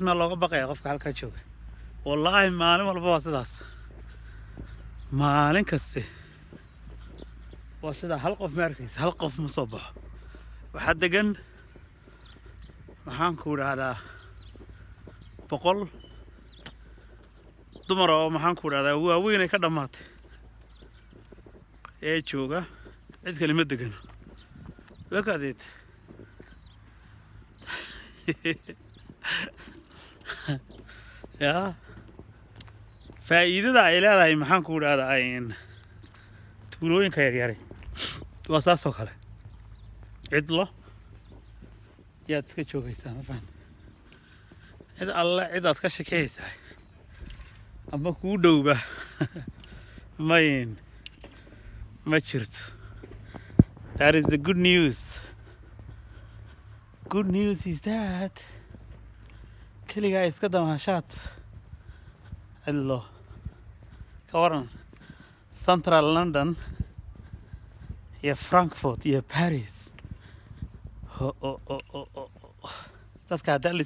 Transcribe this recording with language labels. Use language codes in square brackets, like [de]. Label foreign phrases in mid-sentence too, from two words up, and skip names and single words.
[so] ma looga baqaya qofka halkaa jooga wallaahi maalin walba waa sidaas maalin kaste waa sidaa hal qof ma arkaysa hal qof ma soo baxo waxaa degan waxaan ku idhaahdaa 100 dumar oo maxaan ku idhaahdaa waaweyn ay ka dhammaatay ee jooga cid kale ma degan [en] look at it [so] yaa faa'iidada ay leedahay maxaan ku idhaahdaa tuulooyinka yaryar waa saas oo kale cidlo yaad iska joogaysaa ma fahan cid alle cidaad ka shakeysaa ama kuu dhowba ma jirto. [en] That is the good news. Good news is that [so] kaligaa iska damaashaad cidlo ka waran Central London iyo Frankfurt iyo Paris dadka hadda la